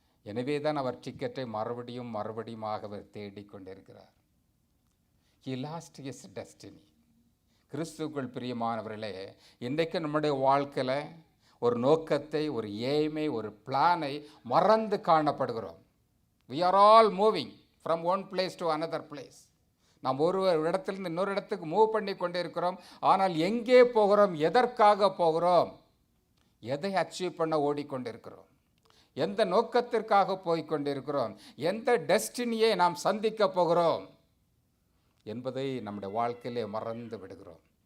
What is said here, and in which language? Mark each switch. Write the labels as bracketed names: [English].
[Tamil] எனவே தான் அவர் டிக்கெட்டை மறுபடியுமாக அவர் தேடிக்கொண்டிருக்கிறார். [English] He lost his destiny. [Tamil] கிறிஸ்துவுக்குள் பிரியமானவர்களே, இன்றைக்கு நம்முடைய வாழ்க்கையில் ஒரு நோக்கத்தை, ஒரு எய்மை, ஒரு பிளானை மறந்து காணப்படுகிறோம். [English] We are all moving from one place to another place. [Tamil] நாம் ஒரு இடத்திலிருந்து இன்னொரு இடத்துக்கு மூவ் பண்ணி கொண்டே இருக்கிறோம். ஆனால் எங்கே போகிறோம், எதற்காக போகிறோம், எதை அச்சீவ் பண்ண ஓடிக்கொண்டிருக்கிறோம், எந்த நோக்கத்திற்காக போய்கொண்டிருக்கிறோம், எந்த டெஸ்டினியை நாம் சந்திக்க போகிறோம் என்பதை நம்முடைய வாழ்க்கையிலே மறந்து விடுகிறோம்.